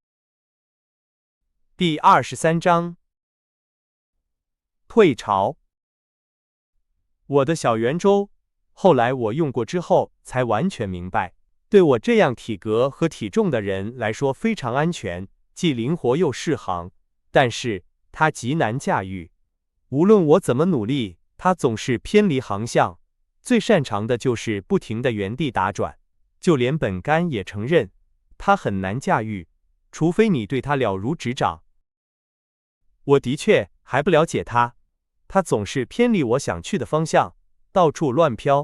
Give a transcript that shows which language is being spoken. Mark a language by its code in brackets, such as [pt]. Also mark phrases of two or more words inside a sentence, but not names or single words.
[zh] 第23章。退潮。我的小圓周，後來我用過之後才完全明白，對我這樣體格和體重的人來說非常安全，既靈活又適航，但是它極難駕馭。無論我怎麼努力，它總是偏離航向，最擅長的就是不停地原地打轉。就連本干也承認，它很難駕馭，除非你對它了如指掌。我的確還不了解它，它總是偏離我想去的方向，到處亂飄。